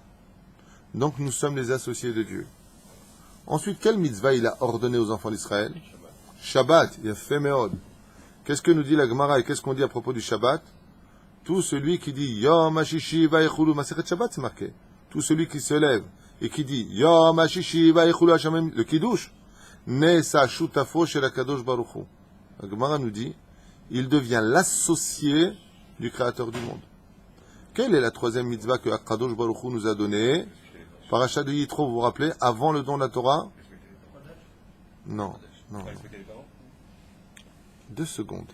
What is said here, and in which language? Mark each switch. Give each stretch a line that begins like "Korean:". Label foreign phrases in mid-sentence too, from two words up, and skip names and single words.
French: Donc nous sommes les associés de Dieu. Ensuite, quelle mitzvah il a ordonné aux enfants d'Israël? Shabbat, il a fait Meod. Qu'est-ce que nous dit la Gemara et qu'est-ce qu'on dit à propos du Shabbat? Tout celui qui dit
Hebrew: יום הששי ויכלו, מסכת שבת,
French: c'est marqué. Tout celui qui se lève et qui dit
Hebrew: יום הששי ויכלו השם,
French: le Kiddush,
Hebrew: נעשה שותפו של הקדוש ברוך הוא.
French: La Gemara nous dit, il devient l'associé du Créateur du monde. Quelle est la troisième mitzvah que
Hebrew: הקדוש ברוך הוא
French: nous a donnée? Parachat de Yitro, vous vous rappelez, avant le don de la Torah? Non, non. 2 secondes.